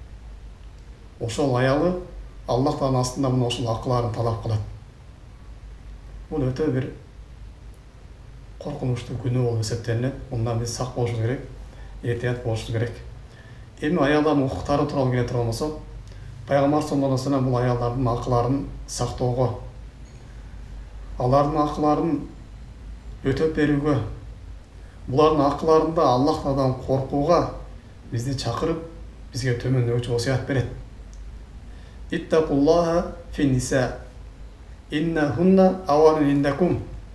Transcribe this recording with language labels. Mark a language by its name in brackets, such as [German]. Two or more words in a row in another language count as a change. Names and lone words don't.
[Kyrgyz] Ошол аялы Аллах Тааланын астында мына ошол акыларын талап кылат. Бул өтө бир коркунучтуу күнөө болуп эсептелинет. Мындан биз сак болушубуз керек, этият болушубуз керек. Эми аялдардын укуктары тууралуу келе турган болсок, Пайгамбар [Arabic] صلى الله عليه وسلم [Kyrgyz] бул аялдардын акыларын сактоого, алардын акыларын өтөп берүүгө, булардын акыларында Аллах Тааладан коркууга бизди чакырып, бизге төмөндөгүчө осуят берет. [Arabic] اتقوا الله في النساء إنهن عوان عندكم.